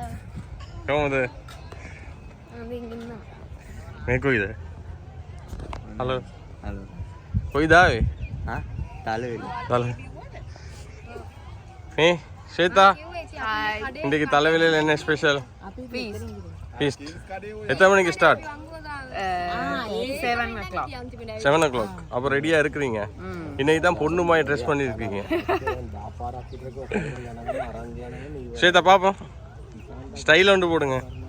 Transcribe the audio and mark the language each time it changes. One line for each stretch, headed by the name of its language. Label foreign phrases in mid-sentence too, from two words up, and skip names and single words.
Sinhala: කොහමද? අපි ඉන්නවා. මේ කොයිද? හලෝ. හලෝ. කොයිද ආවේ? හා? තලවිල. තල. මේ ශ්වේතා. හායි.
Tamil: ඉන්දිකේ තලවිලේ என்ன ஸ்பெஷல்?
Sinhala: අපි
Tamil: ஃபீஸ்ட். எத்தனை மணிக்கு ஸ்டார்ட்?
English: 7 o'clock. 7 o'clock.
Tamil: அப்போ ரெடியாக இருக்கிறீங்க. இன்னைக்கு தான் பொண்ணு மாதிரி ட்ரெஸ் பண்ணியிருக்கீங்க. ஸ்வேதா பார்ப்போம், ஸ்டைல் ஒன்று போடுங்க.